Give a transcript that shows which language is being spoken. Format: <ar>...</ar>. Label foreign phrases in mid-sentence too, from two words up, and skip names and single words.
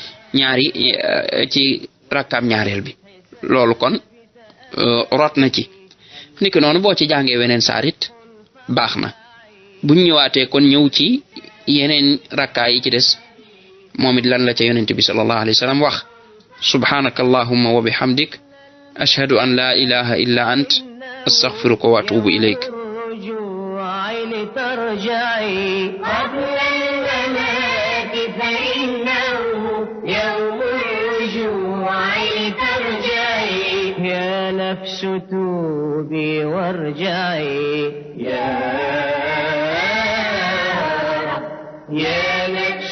<wo>ci rakkaam ñaareel bi loolu kon rot na ci niki noonu boo ci jàngee weneen saarit baax na buñ ñëwaatee kon ñëw ci yeneen rakkaa yi ci des moom it lan la ca yonent bi</wo> <ar>صلى الله عليه وسلم</ar> <wo>wax</wo> <ar>سبحانك اللهم وبحمدك أشهد أن لا إله إلا أنت أستغفرك وأتوب إليك نفس توبي وارجعي يا نفس</ar>